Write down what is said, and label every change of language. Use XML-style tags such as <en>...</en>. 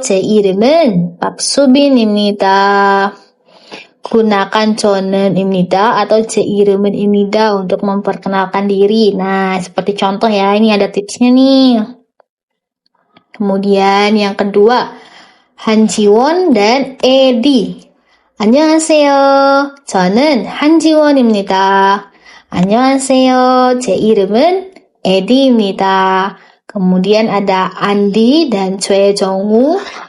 <ko>제 이름은 박수빈입니다.</ko> <id>Gunakan jonen입니다 atau 제 이름은입니다 untuk memperkenalkan diri. Nah, seperti contoh ya, ini ada tipsnya nih. Kemudian yang kedua, 한지원 dan Edi.</id> <ko>안녕하세요. 저는 한지원입니다. 안녕하세요. 제 이름은 Edi입니다.</ko> <id>Kemudian ada Andi dan 최정우.</id>